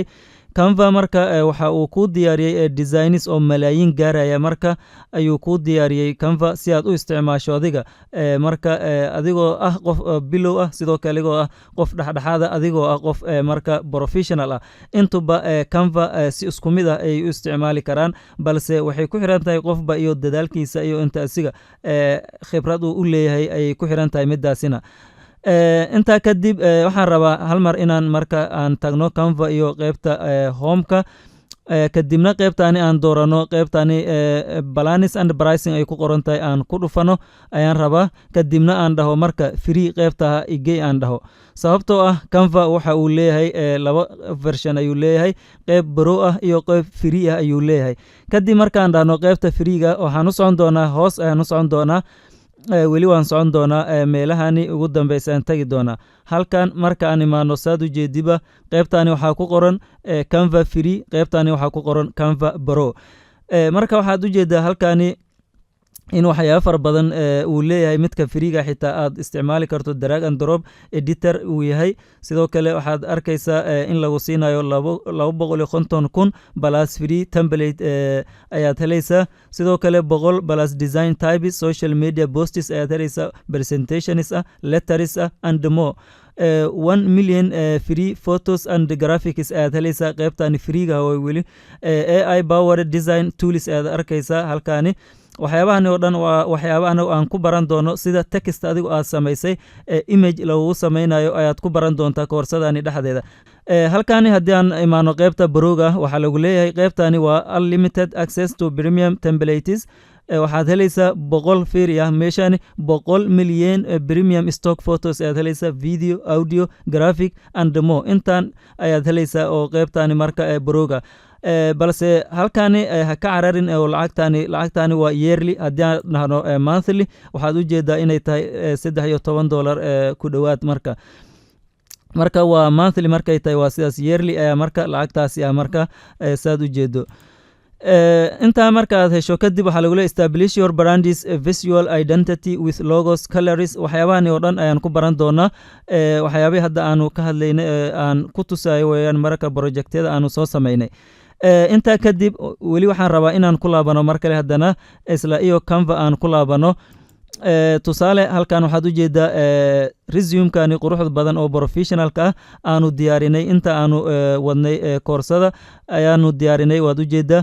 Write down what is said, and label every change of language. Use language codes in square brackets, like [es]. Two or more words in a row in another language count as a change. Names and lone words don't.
[so] Canva marka waxa uu ku diyaariyay designs oo malaayiin gaaraya marka ayuu ku diyaariyay Canva si aad u isticmaasho adiga marka adigoo ah qof bilow ah sidoo kale adigoo ah qof dhaxdhaxaad ah adigoo ah qof marka professional ah intuba Canva si isku mid ah ay u isticmaali karaan balse waxay ku xiran tahay qofba iyo dadaalkiisa iyo inta asiga khibrad u leeyahay ay ku xiran tahay midaasina. inta kadib waxaan rabaa hal mar inaan marka aan tagno Canva iyo qaybta home-ka kadibna qaybtani aan doorano qaybtani [en] balance and pricing [so] ay ku qoran tahay aan ku dhufano ayaan rabaa kadibna aan dhaho marka free qaybta igay aan dhaho sababtoo ah Canva waxa uu leeyahay laba version ayuu leeyahay qayb pro ah iyo qayb free ah ayuu leeyahay. kadib markaan dhahno qaybta free-ga waxaan u socon doonaa hoos ayaan u socon doonaa weli waan socon doonaa meelahani ugu dambeysaan tagi doonaa. halkan marka aan imaano saad u jeediba qaybtani waxaa ku qoran Canva free, qaybtani waxaa ku qoran Canva pro. marka waxaad u jeedaa halkani in waxyaabo fara badan uu leeyahay midka free-ga xitaa aad isticmaali karto [en] drag and drop editor [so] uu yahay. sidoo kale waxaad arkaysaa in lagu siinayo 250,000 [en] plus free template [so] ayaad helaysaa. sidoo kale 100 [en] plus design types, social media posts [so] ayaad helaysaa, [en] presentations letters and more. [so] 1 [en] million free photos and graphics [so] ayaad helaysaa qaybtani free-ga oo weli [en] AI powered design tools [so] ayaad arkaysaa halkani. waxyaabahan oo dhan waa waxyaabahan aan ku baran doono sida text adigu aad samaysay image lagu sameynayo ayaad ku baran doontaa koorsadani dhexdeeda. halkani haddii aan imaano qaybta broga waxaa lagu leeyahay qaybtani waa [en] unlimited access to premium templates. [so] waxaad helaysaa 100 free ah meeshani 100 milyan [en] premium stock photos [so] ayaad helaysaa, [en] video, audio, graphic and more [so] intaan ayaad helaysaa oo qaybtani marka broga. balse halkani ha ka cararin oo lacagtani waa yearly. haddii aan dhahno monthly waxaad u jeedaa inay tahay $13 ku dhowaad marka waa monthly markay tahay waa sidaas, yearly ayaa marka lacagtaasi ah marka saad u jeedo. inta marka aad hesho kadib waxaa lagu leeyahay [en] establish your brand's visual identity with logos, colors. [so] waxyaabahan oo dhan ayaan ku baran doonaa. waxyaabihii hadda aanu ka hadlaynay aan ku tusayo weeyaan marka projectyada aanu soo sameynay. inta kadib weli waxaan rabaa inaan ku laabano mar kale haddana isla iyo Canva aan ku laabano. tusaale halkan waxaad u jeedaa resumekani quruxda badan oo professionalka ah aanu diyaarinay inta aanu wadnay koorsada ayaanu diyaarinay waad u jeedaa